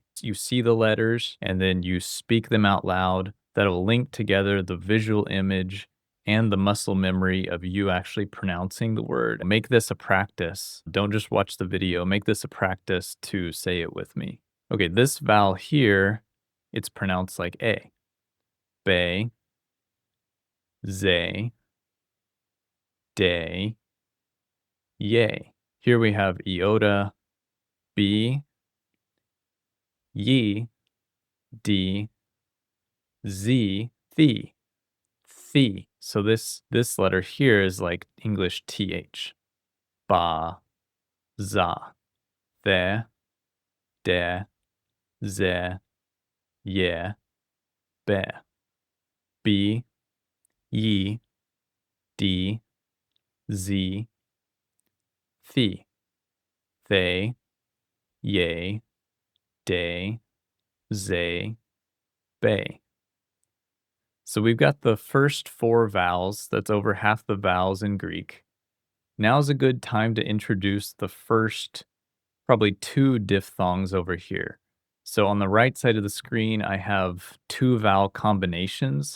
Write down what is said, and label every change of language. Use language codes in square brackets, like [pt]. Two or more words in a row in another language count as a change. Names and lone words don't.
[en] You see the letters and then you speak them out loud. That'll link together the visual image and the muscle memory of you actually pronouncing the word. Make this a practice. Don't just watch the video. Make this a practice to say it with me. Okay, this vowel here, it's pronounced like A. Be, ze, de, ye. Here we have iota, b, ye, d, z, the. So this letter here is like English th. Ba, za, the, de, ze, ye, be. B, ye, d, z, the. They, ye, de, ze, be. So we've got the first 4 vowels. That's over half the vowels in Greek. Now's a good time to introduce the first probably 2 diphthongs over here. So on the right side of the screen, I have 2 vowel combinations.